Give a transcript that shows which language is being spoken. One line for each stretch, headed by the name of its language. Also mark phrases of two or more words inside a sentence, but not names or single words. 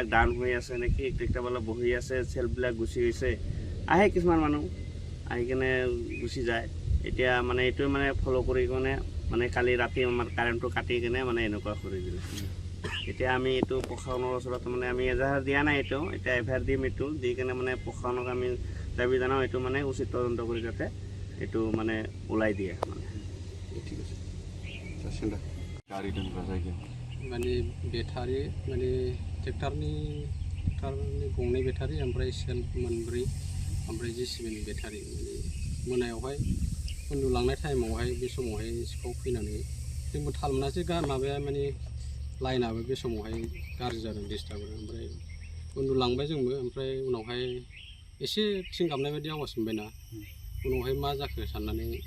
Assamese: ডাউন হৈ আছে নেকি কেতিয়াবা বহি আছে চেল্ফবিলাক গুচি গৈছে আহে কিছুমান মানুহ আহি কেনে গুচি যায় এতিয়া মানে এইটোৱে মানে ফ'ল' কৰি কেনে মানে কালি ৰাতি আমাৰ কাৰেণ্টটো কাটি কেনে মানে এনেকুৱা কৰি দিলে এতিয়া আমি এইটো প্ৰশাসনৰ ওচৰত মানে আমি এজাহাৰ দিয়া নাই এতিয়া এফআইআৰ দিম এইটো দি কেনে মানে প্ৰশাসনক আমি দাবী জনাওঁ এইটো মানে উচিত তদন্ত কৰি যাতে এইটো মানে ওলাই দিয়ে মানে ঠিক আছে
Bodo: गारि दोनग्रा जायगायाव माने बेटारि माने ट्रेक्टरनि गंनै बेटारि ओमफ्राय सेल्फ मोनब्रै ओमफ्राय जेसिबिनि बेटारि माने मोनायावहाय उन्दुलांनाय टाइमावहाय बे समावहाय सिखाव फैनानै जोंबो थाल मोनासै माबाया माने लाइनाबो बे समावहाय गाज्रि जादों डिस्टार्ब ओमफ्राय उन्दुलांबाय जोंबो ओमफ्राय उनावहाय एसे थिं गाबनाय बायदि आवाज मोनबायना उनावहाय मा जाखो साननानै